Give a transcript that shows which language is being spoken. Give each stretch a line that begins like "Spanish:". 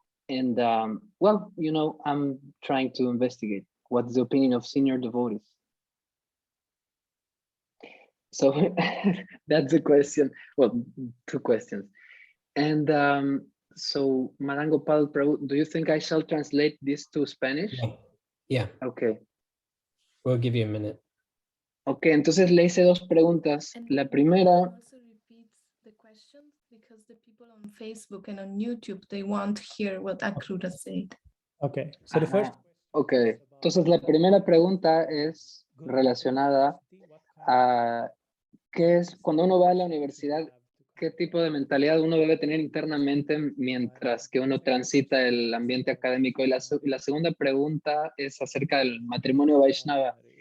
English: And well, you know, I'm trying to investigate what's the opinion of senior devotees. So that's the question. Well, two questions. And so, Madam Gopal Prabhu, do you think I shall translate this to Spanish? Yeah, Okay. we'll give you a minute.
Spanish: Okay, entonces le hice dos preguntas.
English: And
Spanish: La primera,
English: also repeat the questions because the people on Facebook and on YouTube, they want to hear what Akrura said. Okay. So the first
Spanish: Ajá, ok. Entonces la primera pregunta es relacionada a qué es cuando uno va a la universidad, qué tipo de mentalidad uno debe tener internamente mientras que uno transita el ambiente académico. Y la segunda pregunta es acerca del matrimonio Vaishnava.